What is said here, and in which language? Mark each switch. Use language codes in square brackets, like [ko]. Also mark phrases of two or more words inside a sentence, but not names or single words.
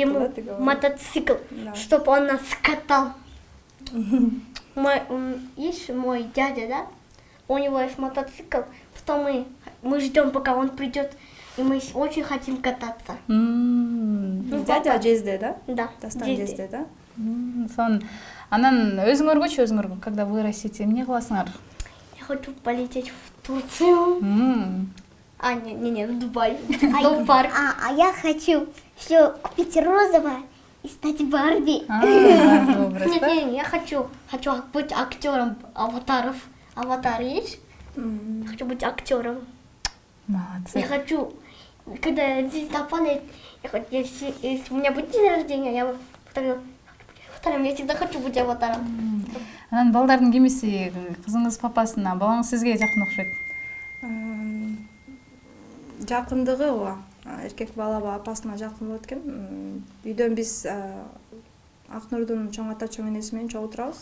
[ru] ему да, ты говоришь? мотоцикл, Да. чтобы он нас катал. Есть мой дядя, да? У него есть мотоцикл, потом мы ждем, пока он придет, и мы очень хотим кататься. Ну, Дядя папа- Жезде, да? Да, Дастан Жезде. Жезде, да? [ky] Сон анан өзүңөргөчү [ru] когда вырастете [ky] эмне кыласыңар? [ru] Я хочу полететь в Турцию. А, не, в Дубай. В парк. А я хочу все купить розовое и стать Барби. Нет, я хочу быть актером аватаров. Аватар есть? Я хочу быть актером. Молодцы. Я хочу, когда звезда падает, если у меня будет день рождения, я аватаром. Я всегда хочу быть аватаром. [ky] Анан балдардын кимиси кызыңыз папасына, балаңыз сизге жакын окшойт? Жакындыгы ооба. Эркек бала апасына жакын болот экен. Үйдөн биз Акнурдун чоң ата чоң энеси менен чогуу турабыз.